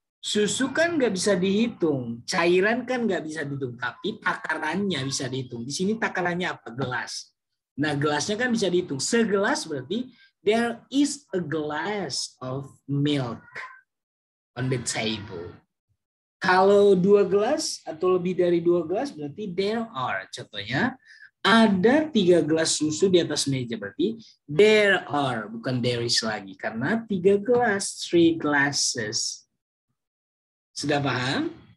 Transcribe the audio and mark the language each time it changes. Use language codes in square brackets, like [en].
[id] Susu kan nggak bisa dihitung, cairan kan nggak bisa dihitung, tapi takarannya bisa dihitung. Di sini takarannya apa? Gelas. Nah, gelasnya kan bisa dihitung. Segelas berarti [en] there is a glass of milk on the table. [id] Kalau 2 gelas atau lebih dari 2 gelas berarti [en] there are. [id] Contohnya, ada 3 gelas susu di atas meja, berarti [en] there are, [id] bukan [en] there is [id] lagi. Karena 3 gelas, 3 glasses. Sudah paham?